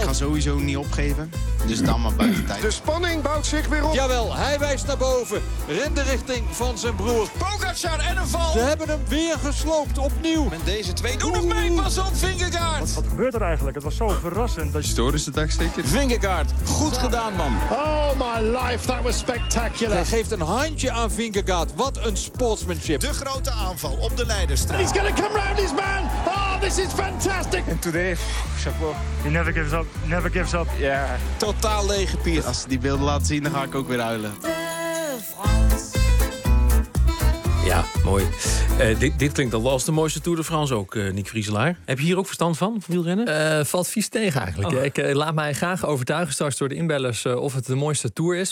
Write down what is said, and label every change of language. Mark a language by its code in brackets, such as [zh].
[nl] Ik ga sowieso niet opgeven, dus dan maar buiten tijd. De spanning bouwt zich weer op. Jawel, hij wijst naar boven, in de richting van zijn broer. Pogacar en een val. Ze hebben hem weer gesloopt, opnieuw. En deze twee doen nog mee, pas op, Vingegaard. Wat gebeurt er eigenlijk? Het was zo verrassend. Dat... Historische dagstikker. Vingegaard, goed gedaan, man. [en] Oh my life, that was spectacular. [nl] Hij geeft een handje aan Vingegaard. Wat een sportsmanship. De grote aanval op de leiderstraat. [en] He's gonna come round his man. Oh! This is fantastic! En today, chapeau. He never gives up, never gives up. Ja. Yeah. [nl] Totaal lege pier. Als ze die beelden laten zien, dan ga ik ook weer huilen. Ja, mooi. Dit klinkt al als de mooiste Tour de France ook, Nick Vrieselaar. Heb je hier ook verstand van, wielrennen? Valt vies tegen eigenlijk. Oh. Ik laat mij graag overtuigen straks door de inbellers of het de mooiste Tour is.